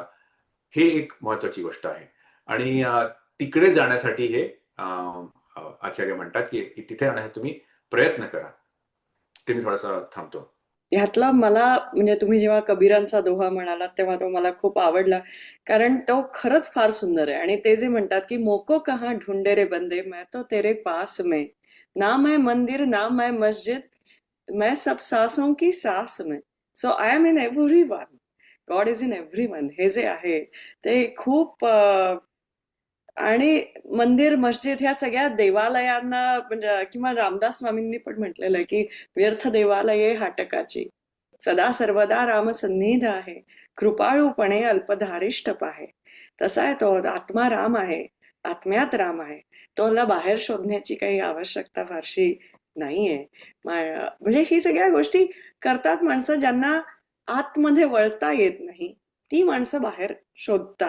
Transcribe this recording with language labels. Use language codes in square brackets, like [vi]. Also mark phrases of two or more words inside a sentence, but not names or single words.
[mr] हे एक महत्वाची गोष्ट आहे. आणि तिकडे जाण्यासाठी हे आचार्य म्हणतात की तिथे जाण्यासाठी तुम्ही प्रयत्न करा. ते मी थोडासा थांबतो. ह्यातला मला म्हणजे तुम्ही जेव्हा कबीरांचा दोहा म्हणालात तेव्हा तो मला खूप आवडला, कारण तो खरंच फार सुंदर आहे. आणि ते जे म्हणतात की [hi] मोको कहाँ ढूंढे रे बंदे, मैं तो तेरे पास में, ना मैं मंदिर ना मैं मस्जिद, मैं सब सांसों की सांस में, [en] So I am in every one, God is in every one. [mr] हे जे आहे ते खूप आणि मंदिर मस्जिद ह्या सगळ्या देवालयांना म्हणजे किंवा रामदास स्वामींनी पण म्हटलेलं आहे की व्यर्थ देवालये हाटकाची, सदा सर्वदा राम सन्निध आहे, कृपाळूपणे अल्पधारिष्ठ पाहे. तसा आहे तो आत्मा राम आहे, आत्म्यात राम आहे, तोला बाहेर शोधण्याची काही आवश्यकता फारशी नाहीये. म्हणजे ही सगळ्या गोष्टी करतात माणसं ज्यांना आतमध्ये वळता येत नाही, ती माणसं बाहेर शोधतात.